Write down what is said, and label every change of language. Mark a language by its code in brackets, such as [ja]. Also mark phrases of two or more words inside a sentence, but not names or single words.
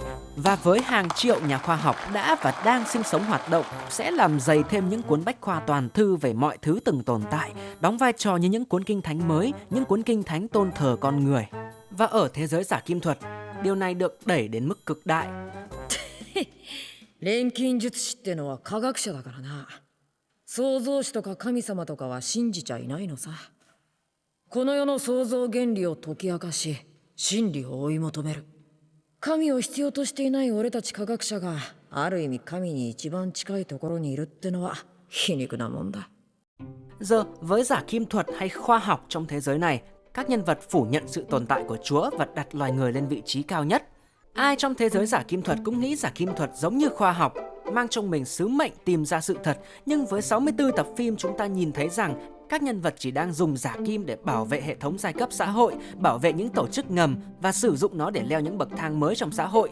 [vi] Và với hàng triệu nhà khoa học đã và đang sinh sống hoạt động, sẽ làm dày thêm những cuốn bách khoa toàn thư về mọi thứ từng tồn tại, đóng vai trò như những cuốn kinh thánh mới, những cuốn kinh thánh tôn thờ con người. Và ở thế giới giả kim thuật, điều này được đẩy đến mức cực đại. [ja] 錬金術師ってのは科学者だからな。創造主とか神様とかは信じちゃいないのさ。この世の創造原理を解き明かし、真理を追い求める。神を必要としていない俺たち科学者がある意味神に一番近いところにいるってのは皮肉なもんだ。 [vi] Giờ, với giả kim thuật hay khoa học trong thế giới này, các nhân vật phủ nhận sự tồn tại của Chúa và đặt loài người lên vị trí cao nhất. Ai trong thế giới giả kim thuật cũng nghĩ giả kim thuật giống như khoa học, mang trong mình sứ mệnh tìm ra sự thật. Nhưng với 64 tập phim, chúng ta nhìn thấy rằng các nhân vật chỉ đang dùng giả kim để bảo vệ hệ thống giai cấp xã hội, bảo vệ những tổ chức ngầm và sử dụng nó để leo những bậc thang mới trong xã hội.